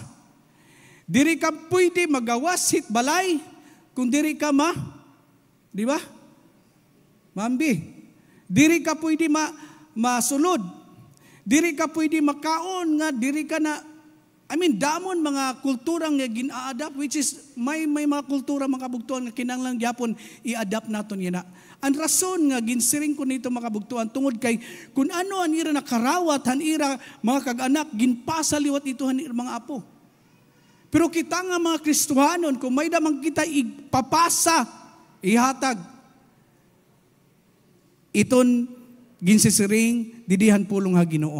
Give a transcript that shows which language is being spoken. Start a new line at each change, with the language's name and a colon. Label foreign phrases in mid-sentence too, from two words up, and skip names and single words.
Waray: Diri ka pwede magawas hit balay kung diri ka di ba? Mambi. Diri ka pwede masulod. Diri ka pwede makaon nga diri ka na damon mga kulturang nga gina-adapt,
English: which is
Waray: may mga kultura mga kabugtuan nga kinahanglan gyapon i-adapt naton yana. Ang rason nga ginsiring ko nito mga kabugtuan tungod kay kung ano ang ira nakarawat, han ira mga kag-anak ginpasa liwat ito han ira mga apo. Pero kita nga mga Kristohanon kung may damang kita ipapasa, ihatag iton ginsisiring didihan pulong ha Ginoo.